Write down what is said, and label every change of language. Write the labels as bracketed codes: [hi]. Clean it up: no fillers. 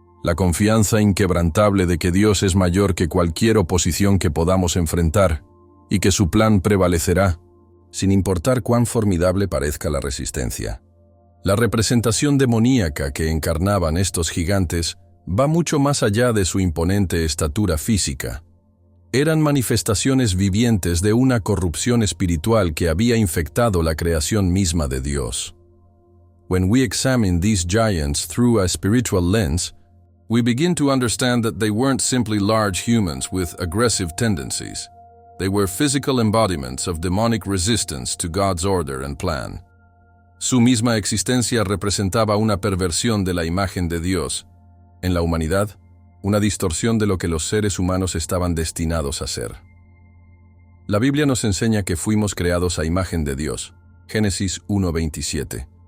[es] La confianza inquebrantable de que Dios es mayor que cualquier oposición que podamos enfrentar y que su plan prevalecerá, sin importar cuán formidable parezca la resistencia. La representación demoníaca que encarnaban estos gigantes va mucho más allá de su imponente estatura física. Eran manifestaciones vivientes de una corrupción espiritual que había infectado la creación misma de Dios. [en] When we examine these giants through a spiritual lens, we begin to understand that they weren't simply large humans with aggressive tendencies. They were physical embodiments of demonic resistance to God's order and plan. [es] Su misma existencia representaba una perversión de la imagen de Dios. En la humanidad, una distorsión de lo que los seres humanos estaban destinados a ser. La Biblia nos enseña que fuimos creados a imagen de Dios. Génesis 1:27.